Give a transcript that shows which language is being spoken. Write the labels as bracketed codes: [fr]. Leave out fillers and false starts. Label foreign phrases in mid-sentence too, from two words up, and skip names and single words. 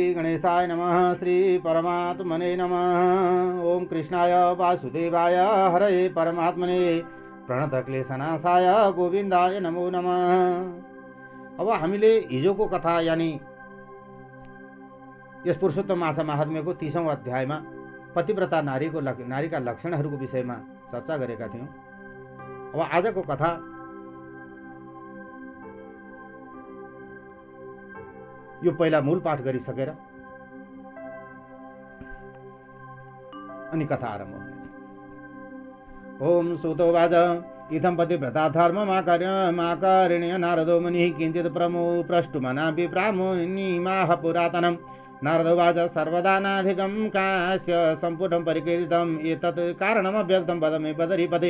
[sa] गणेशाय नमः। श्री परमात्मने नमः। ओम कृष्णाय वासुदेवाय हरये परमात्मने प्रणतक्लेशनाशाय गोविन्दाय नमो नमः। [ne] अब हामीले हिजोको कथा यानी यस पुरुषोत्तम मासा महात्म्यको 30औं अध्यायमा पतिव्रता नारीका लक्षणहरूको विषयमा चर्चा गरेका थियौँ। अब आजको कथा यो पहिला मूल पाठ गरिसकेर अनि कथा आरम्भ हुनेछ। [sa] ओम सुतोवाच इथं पतिव्रता धर्ममाकर्ण्य नारदो मुनिः किञ्चित् प्रष्टुमनापि प्रामुनिमाह पुरातनम्। नारदोवाच सर्वदानाधिकं कास्य सम्पुटं परिकीर्तितम् एतत् कारणमव्यक्तं वदमे बदरीपते।